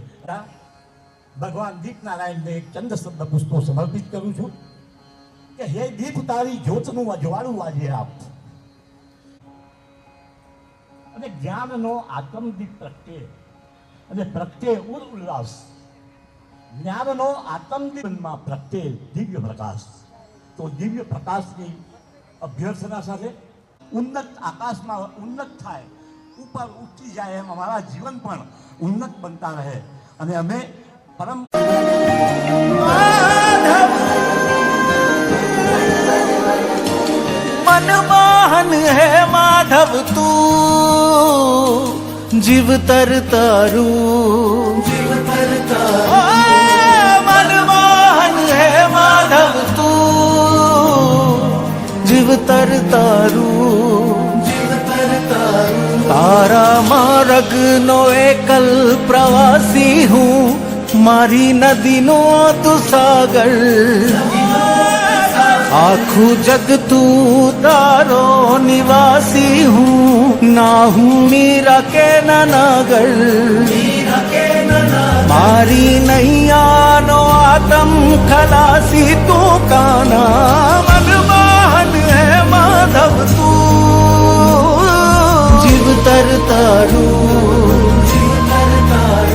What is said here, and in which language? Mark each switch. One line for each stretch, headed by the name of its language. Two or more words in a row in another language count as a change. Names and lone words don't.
Gujarati: ભગવાન દીપ નારાયણને એક ચંદ શબ્દ પુષ્પો સમર્પિત કરું છું કે હે દીપ તારી જ્યોતનું અજવાળું આજે આપ, અને જ્ઞાનનો આત્મદીપ પ્રગટે અને પ્રગટે ઉલ્લાસ, જ્ઞાનનો આત્મદીપમાં પ્રગટે દિવ્ય પ્રકાશ। તો દિવ્ય પ્રકાશની અભ્યર્થના સાથે ઉન્નત આકાશમાં ઉન્નત થાય, ઉપર ઉઠી જાય, એમ અમારા જીવન પણ ઉન્નત બનતા રહે અને અમે પરમ મનમોહન હૈ માધવ તૂ, જીવ તર તારૂ, જીવ તર તારૂ। મનમોહન હૈ માધવ તૂ, જીવ તર તારૂ, જીવ તર તારૂ। તારા માર્ગ નો એકલ પ્રવાસી હું, મારી નદી નો તૂ સાગર। આખું જગ તૂ તારો નિવાસી હું, ના હું મીરા કે નગર। મારી નૈયા નો આત્મ ખલાસી તૂ કાના, મનમોહન હૈ માધવ તૂ, જીવ તર તારૂ, જીવ તર તારૂ।